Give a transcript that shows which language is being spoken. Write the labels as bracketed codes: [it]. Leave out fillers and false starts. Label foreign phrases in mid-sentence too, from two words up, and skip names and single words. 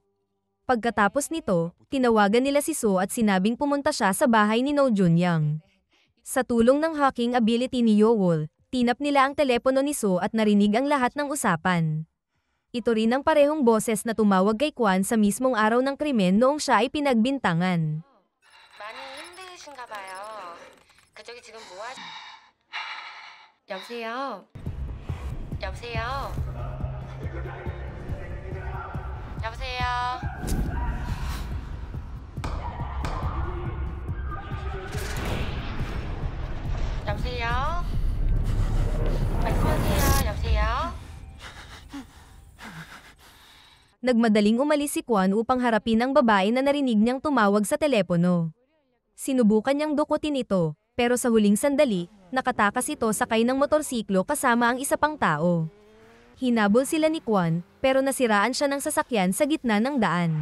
[tl] Pagkatapos nito, tinawagan nila si Soo at sinabing pumunta siya sa bahay ni No Junyoung. Sa tulong ng [en] hacking ability [tl] ni Yeowol, tinap nila ang telepono ni Soo at narinig ang lahat ng usapan. Ito rin ang parehong boses na tumawag kay Kwon sa mismong araw ng krimen noong siya ay pinagbintangan. [ko] 많이 힘드신가 봐요. 그쪽이 지금 뭐 하시... 여보세요? 여보세요? 여보세요? 여보세요? 말씀하세요. 여보세요? [tl] Nagmadaling umalis si Kwon upang harapin ang babae na narinig niyang tumawag sa telepono. Sinubukan niyang dukutin ito, pero sa huling sandali, nakatakas ito sakay ng motorsiklo kasama ang isa pang tao. Hinabol sila ni Kwon, pero nasiraan siya ng sasakyan sa gitna ng daan.